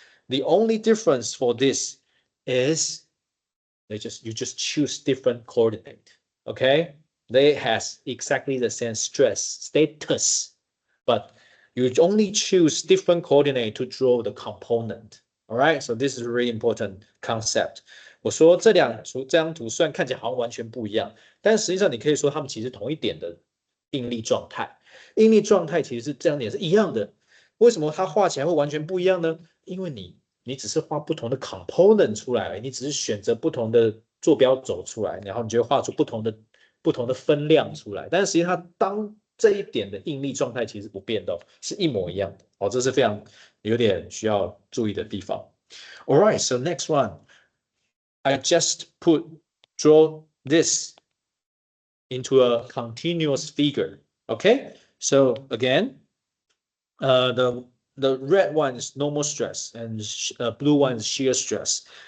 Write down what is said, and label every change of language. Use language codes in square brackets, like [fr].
[en] The only difference for this is you just choose different coordinate. Okay, they has exactly the same stress status, but you only choose different coordinate to draw the component. All right, so this is a really important concept. [zh] 我说这张图虽然看起来好像完全不一样，但实际上你可以说它们其实同一点的应力状态。应力状态其实是这样点是一样的。为什么它画起来会完全不一样呢？因为你只是画不同的 component 出来而已，你只是选择不同的坐标轴出来，然后你就会画出不同的分量出来。但是实际上当这一点的应力状态其实不变的，是一模一样的。哦，这是非常有点需要注意的地方。 [en] All right, so next one, I just draw this into a continuous figure. Okay, so again, the red one is normal stress and blue one is shear stress.